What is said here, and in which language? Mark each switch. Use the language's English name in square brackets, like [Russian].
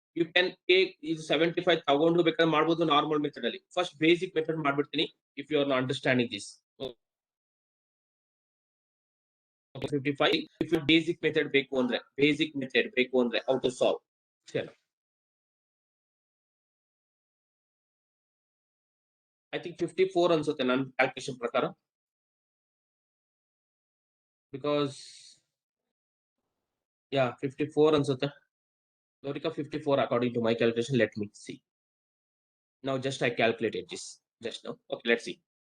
[English] You can take [Kannada] ಇದು 75 ತಗೊಂಡು ಬೇಕಾದ್ರೆ ಮಾಡಬಹುದು ನಾರ್ಮಲ್ ಮೆಥಡ್ ಅಲ್ಲಿ. ಫಸ್ಟ್ ಬೇಸಿಕ್ ಮೆಥಡ್ ಮಾಡ್ಬಿಡ್ತೀನಿ [English] if you are not understanding this. 55 if you basic method [Kannada] ಬೇಕು ಅಂದ್ರೆ [English] how to solve. Sure. I think [Kannada] 54 ಅನ್ಸುತ್ತೆ ನನ್ನ ಕ್ಯಾಲ್ಕುಲೇಷನ್ ಪ್ರಕಾರ, [English] because yeah [Kannada] 54 ಅನ್ಸುತ್ತೆ. [English] Lorica 54 according to my calculation. Let me see. Now just I calculated this just now. Okay, let's see.